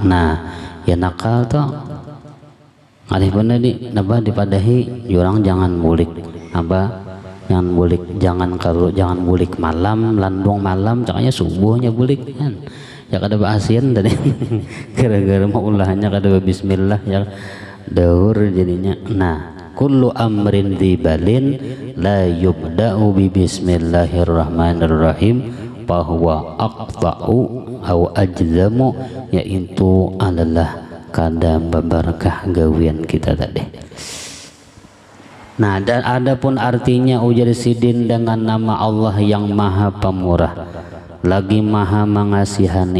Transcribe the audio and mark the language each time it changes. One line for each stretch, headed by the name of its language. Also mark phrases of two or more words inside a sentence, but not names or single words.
Banjar: Nah ya nakal tuh alih bener dipadahi orang jangan mulik apa, jangan bulik malam landung malam cakanya subuhnya bulik kan ya kada baasian tadi gara-gara mau ulahnya kada Bismillah ya daur jadinya.
Arabic: Nah كل أمر ذي بال لا يبدأ ب بسم الله الرحمن الرحيم bahwa أقطع أو أجزم,
Banjar: yaitu adalah kada babarakah gawian kita tadi. Nah dan adapun artinya ujar sidin dengan nama Allah yang maha pemurah, lagi maha mengasihani.